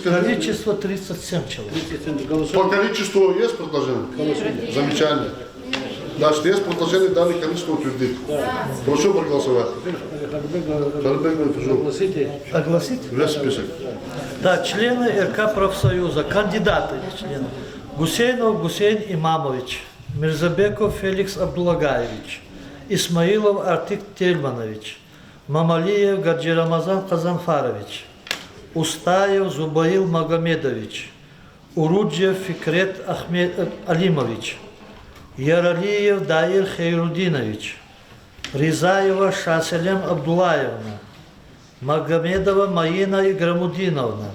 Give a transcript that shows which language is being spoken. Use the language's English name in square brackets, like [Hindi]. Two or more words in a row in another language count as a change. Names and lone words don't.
[Russian] Количество 37 человек. По количеству есть предложение? Замечание. Значит, есть предложение данное количество утвердить. Прошу проголосовать. Огласить? Весь список. Да, члены РК профсоюза, кандидаты в члены. Гусейнов Гусейн Имамович, Мирзабеков Феликс Абдуллагаевич, Исмаилов Артик Тельманович, Мамалиев Гаджи Рамазан Казанфарович, Устаев Зубаил Магомедович, Уруджев Фикрет Алимович, Яралиев Даир Хейрудинович, Ризаева Шаселем Абдулаевна, Магомедова Маина Играмудиновна,